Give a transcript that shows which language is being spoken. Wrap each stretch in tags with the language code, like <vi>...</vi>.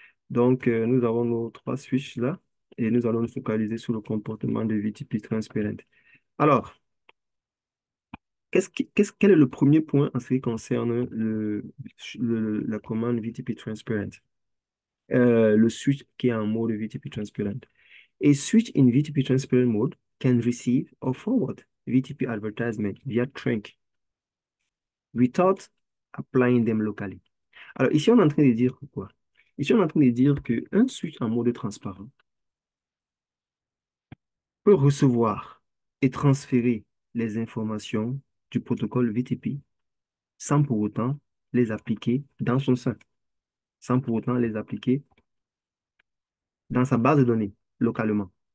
<fr>Donc, nous avons nos trois switches là et nous allons nous focaliser sur le comportement de VTP transparent. Alors, quel est le premier point en ce qui concerne la commande VTP transparent? Le switch qui est en mode VTP transparent.</fr> <en>A switch in VTP transparent mode can receive or forward VTP advertisement via trunk without applying them locally.</en> <fr>Alors ici, on est en train de dire quoi? Ici, on est en train de dire qu'un switch en mode transparent peut recevoir et transférer les informations du protocole VTP sans pour autant les appliquer dans son sein, sans pour autant les appliquer dans sa base de données localement.</fr>